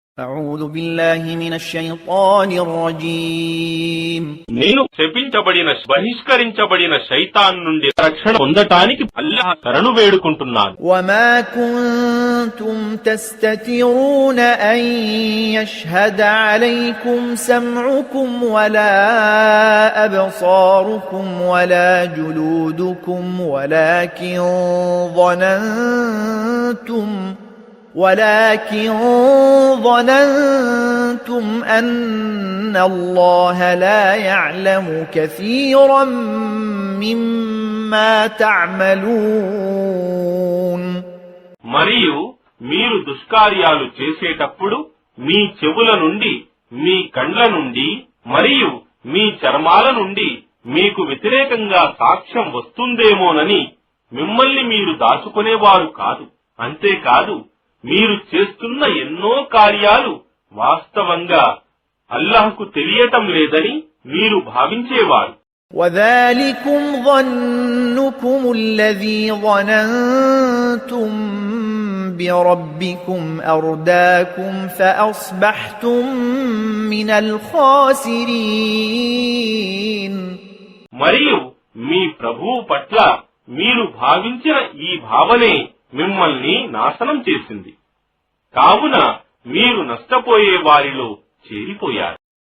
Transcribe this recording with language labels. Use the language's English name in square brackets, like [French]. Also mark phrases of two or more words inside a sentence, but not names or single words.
[Arabic] أعوذ بالله من الشيطان الرجيم [Telugu] నేను శపించబడిన బహిష్కరించబడిన శైతాన్ నుండి రక్షణ పొందటానికి అల్లాహ్ శరణు వేడుకుంటున్నాను. [Arabic] وما كنتم تستترون أن يشهد عليكم سمعكم ولا أبصاركم ولا جلودكم ولكن ظننتم أن الله لا يعلم كثيرا مما تعملون. [Telugu] మరియు మీరు దుష్కార్యాలు చేసేటప్పుడు మీ చెవుల నుండి, మీ కండ్ల నుండి మరియు మీ చర్మాల నుండి మీకు వ్యతిరేకంగా సాక్ష్యం వస్తుందేమోనని మిమ్మల్ని మీరు దాచుకునేవారు కాదు. అంతేకాదు, మీరు చేస్తున్న ఎన్నో కార్యాలు వాస్తవంగా అల్లాహ్కు తెలియటం లేదని మీరు భావించేవారు. [Arabic] وَذَلِكُمْ ظَنُّكُمُ الَّذِي ظَنَنْتُمْ بِرَبِّكُمْ أَرْدَاكُمْ فَأَصْبَحْتُمْ مِنَ الْخَاسِرِينَ. [Telugu] మరియు మీ ప్రభువు పట్ల మీరు భావించిన ఈ భావనే మిమ్మల్ని నాశనం చేసింది. కావున మీరు నష్టపోయే వారిలో చేరిపోయారు.